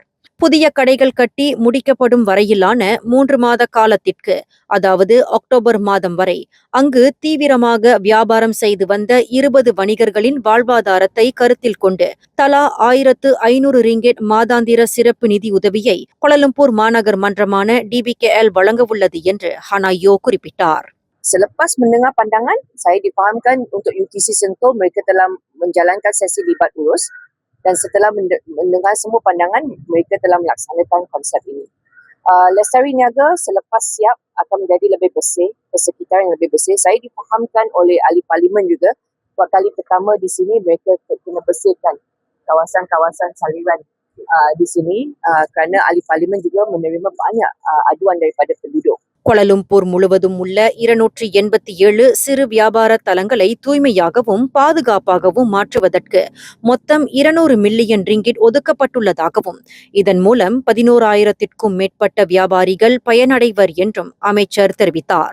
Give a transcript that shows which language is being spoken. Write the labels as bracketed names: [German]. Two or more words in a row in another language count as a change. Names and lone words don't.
[Tamil] புதிய கடைகள் கட்டி முடிக்கப்படும் வரையிலான 3 மாத காலத்திற்கு, அதாவது அக்டோபர் மாதம் வரை அங்கு தீவிரமாக வியாபாரம் செய்து வந்த 20 வணிகர்களின் வாழ்வாதாரத்தை கருத்தில் கொண்டு தலா 1,500 ரிங்கிட் மாதாந்திர சிறப்பு நிதி உதவியை கோலாலம்பூர் மாநகர் மன்றமான DBKL வழங்கவுள்ளது என்று ஹனாயோ குறிப்பிட்டார். [Malay] Selepas mendengar pandangan, saya difahamkan untuk UTC Sentul mereka telah menjalankan sesi libat urus dan setelah mendengar semua pandangan, mereka telah melaksanakan konsep ini. Lestari Niaga selepas siap akan menjadi lebih bersih, persekitaran yang lebih bersih. Saya difahamkan oleh ahli parlimen juga, buat kali pertama di sini mereka kena bersihkan kawasan-kawasan saliran di sini kerana ahli parlimen juga menerima banyak aduan daripada penduduk. [Tamil] கோலாலம்பூர் முழுவதும் உள்ள 287 சிறு வியாபார தலங்களை தூய்மையாகவும் பாதுகாப்பாகவும் மாற்றுவதற்கு மொத்தம் 200 மில்லியன் ரிங்கிட் ஒதுக்கப்பட்டுள்ளதாகவும் இதன் மூலம் 11,000க்கும் மேற்பட்ட வியாபாரிகள் பயனடைவர் என்றும் அமைச்சர் தெரிவித்தார்.